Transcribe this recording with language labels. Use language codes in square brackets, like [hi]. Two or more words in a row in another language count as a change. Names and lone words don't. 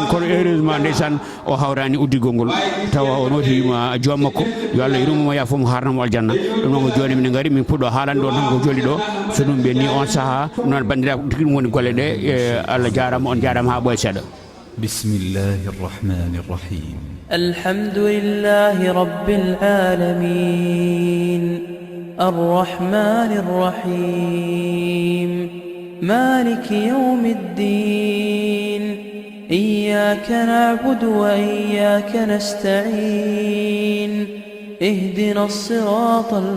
[ff] kono heureusement ndeysan o hawrani uddigol ngol tawa o notima joom makko yo Allah yurmomo yafomo harnamo aljanna. ɗum noon ko joni min gari min puɗɗo haalande ɗon tan ko joli ɗo so ɗum ɓenni on saaha. ɗum noon bandiraɓe tigui ɗum woni golle ɗe. Allah jarama, on jarama ha ɓooya seeɗa. [ar] بسم الله الرحمن الرحيم. الحمد لله رب العالمين الرحمن الرحيم مالك يوم الدين إياك نعبد وإياك نستعين اهدنا الصراط